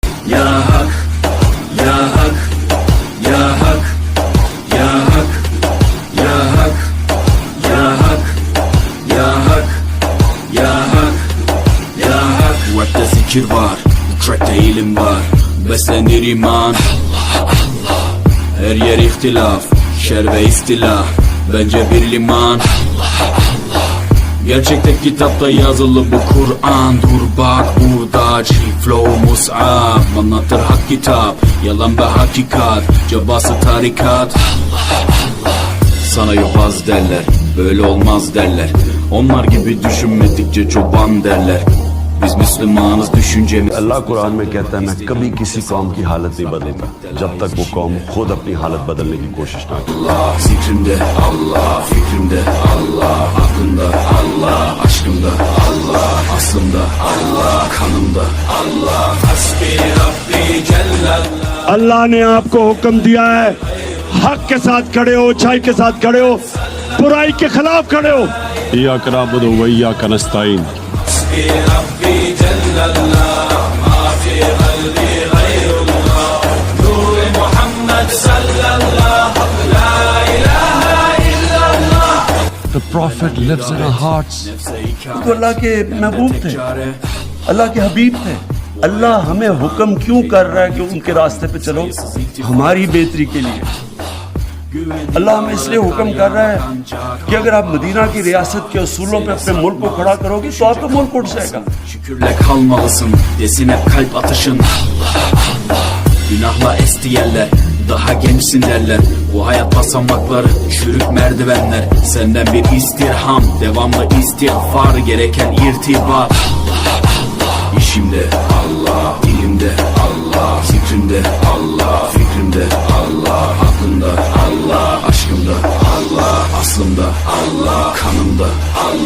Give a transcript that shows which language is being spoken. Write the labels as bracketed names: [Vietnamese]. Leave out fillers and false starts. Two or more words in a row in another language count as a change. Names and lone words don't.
[Turkish] Ya Hak, Ya Hak, Ya Hak, Ya Hak, Ya Hak, Ya Hak, Ya Hak, Ya Hak, Ya Hak. Bu rapte zikir var, bu trackte ilim var. Beslenir iman, her yer ihtilaf, şer ve istilah. Bence bir liman. Gerçekte kitapta yazılı bu Kur'an. Dur bak burada flow mus'ab. Anlatır hak kitap, yalan ve hakikat. Cabası tarikat. Sana yobaz derler, böyle olmaz derler. Onlar gibi düşünmedikçe çoban derler. Biz Müslümanız düşüncemiz. [Urdu] اللہ قرآن میں کہتا ہے میں کبھی کسی قوم کی حالت نہیں بدلتا جب تک وہ قوم خود اپنی حالت بدلنے کی کوشش نہ کرے. [Turkish] Allah, zikrimde Allah, fikrimde Allah, aklımda Allah, aşkımda Allah, aslımda Allah, kanımda Allah. [Arabic] حسبي ربي جل الله. [Urdu] اللہ نے آپکو حکم دیا ہے حق کے ساتھ کھڑے ہو، اچھائی کے ساتھ کھڑے ہو، برائی کے خلاف کھڑے ہو. [Arabic] إياك نعبد وإياك نستعين. حسبي ربي جل الله، ما في قلبي غير الله. نور محمد صلى الله، لا إله إلا الله. [English] The Prophet lives in our hearts. [Urdu] تو اللہ کے محبوب تھے، اللہ کے حبیب تھے. اللہ ہمیں حکم کیوں کر رہا ہے کہ انکے راستے پہ چلو? ہماری بہتری کے لیے. اللہ ہمیں اسلیے حکم کر رہا ہے کہ اگر آپ مدینہ کی ریاست کے اصولوں پہ اپنے ملک کو کھڑا کرو گے تو آپکا ملک اٹھ جائے گا. [Turkish] Şükürle kalmalısın, desin hep kalp atışın. Günahla esti yerler, daha gençsin derler. Bu hayat basamakları, çürük merdivenler. Senden bir istirham, devamlı istiğfar, gereken irtibat. İşimde Allah, dilimde Allah, zikrimde Allah, fikrimde Allah, aklımda Allah, aşkımda Allah, aslımda Allah, kanımda Allah.